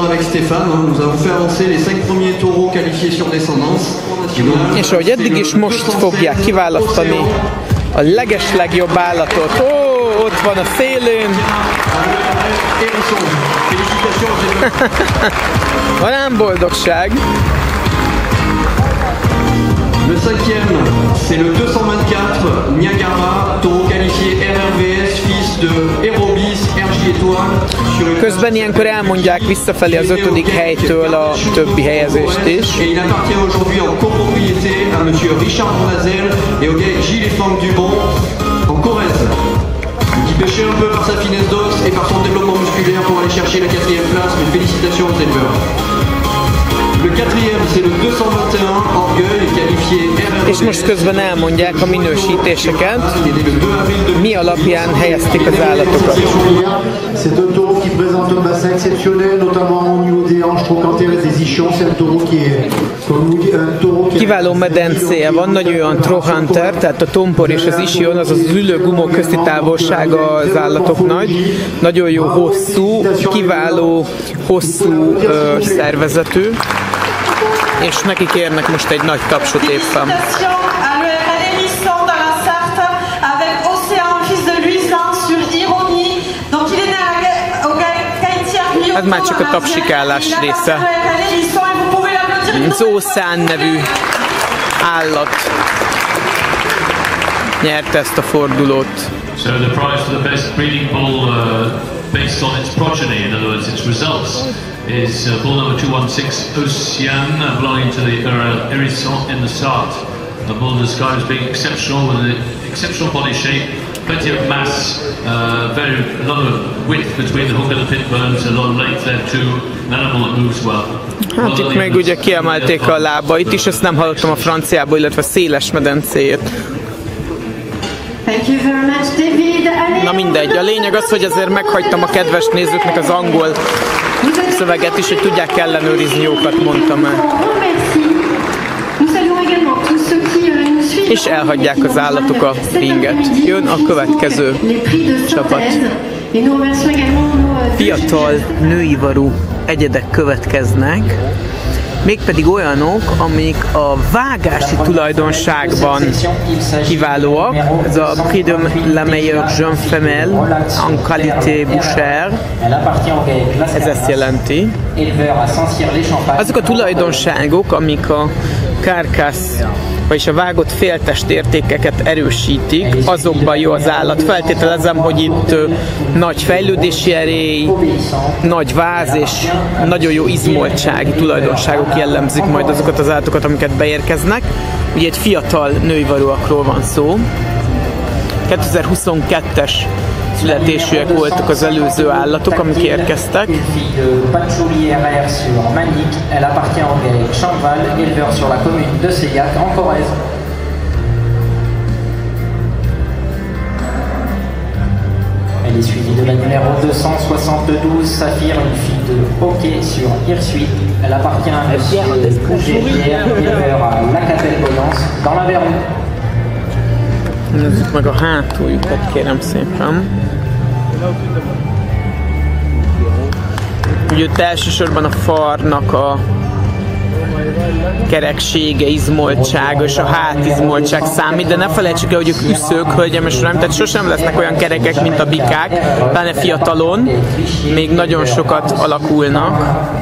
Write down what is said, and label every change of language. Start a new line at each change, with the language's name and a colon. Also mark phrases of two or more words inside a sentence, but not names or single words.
Hungarian: És ahogy eddig is, most fogják kiválasztani a legeslegjobb állatot. Ó, ott van a szélén! Van ám boldogság!
French: Le 5e, c'est le 224 Niagara, taureau qualifié RRVS, fils de Hérobis, RJ Étoile.
Hungarian: Közben ilyenkor elmondják visszafelé az 5. helytől a többi helyezést is.
French: Et il appartient aujourd'hui en copropriété à monsieur Richard Bonazel et au gars Gilles et Franck Dubon en Corrèze. Pêché un peu par sa finesse d'os et par son développement musculaire pour aller chercher la 4e place, mais félicitations aux éleveurs. Le 4e, c'est le 221 Orgueil, qualifié RR.
Hungarian: És most közben elmondják a minősítéseket, mi alapján helyezték az állatokat.
French: C'est un taureau qui présente un bassin exceptionnel, notamment au niveau des hanches trochantères des ischions. C'est un taureau qui est, comme nous dit, un taureau qui
Hungarian: Kiváló medencéje van, nagy olyan trochanter, tehát a tompor és az ischion, azaz az ülő-gumó közti távolsága az állatoknak. Nagyon jó hosszú, kiváló hosszú szervezetű, és neki kérnek most egy nagy tapsot éppen. Ez már csak a tapsikálás része. Zószán nevű állat nyerte ezt a fordulót.
English: So the prize for the best breeding bull based on its progeny, in other words its results, is bull number 216 Ocean, belonging to the Hérisson in the Sarthe. A bull described as being exceptional with an exceptional body shape, plenty of mass, a lot of width between the hook and the pit bones, a lot of length there too, an animal that moves well.
Hungarian: Hát itt még ugye kiemelték a lábait is, ezt nem hallottam a franciából, illetve széles medencéjét. Na mindegy, a lényeg az, hogy azért meghagytam a kedves nézőknek az angol szöveget is, hogy tudják ellenőrizni, jókat mondtam el. És elhagyják az állatok a ringet. Jön a következő csapat. Fiatal nőivarú egyedek következnek, mégpedig olyanok, amik a vágási tulajdonságban kiválóak. Ez a
French: Prix de la meilleure jeune femelle en qualité bouchère.
Hungarian: Ez ezt jelenti. Azok a tulajdonságok, amik a kárkász, vagyis a vágott féltest értékeket erősítik, azokban jó az állat. Feltételezem, hogy itt nagy fejlődési erély, nagy váz és nagyon jó izmoltsági tulajdonságok jellemzik majd azokat az állatokat, amiket beérkeznek. Ugye egy fiatal nőivarúakról van szó. 2022-es születésűek voltak az előző állatok, amik érkeztek.
French: Elle est suivie de la numéro 272, Saphir, une fille de hockey sur Hirsuit. Elle appartient à M. Gégrière, éleveur à Lacapelle-Bonance, dans l'Aveyron.
Hungarian: Nézzük meg a hátuljukat, kérem szépen. Ugye itt elsősorban a farnak a kereksége, izmoltsága és a hátizmoltság számít, de ne felejtsük el, hogy ők üszők, hölgyem és uraim, tehát sosem lesznek olyan kerekek, mint a bikák, pláne fiatalon, még nagyon sokat alakulnak.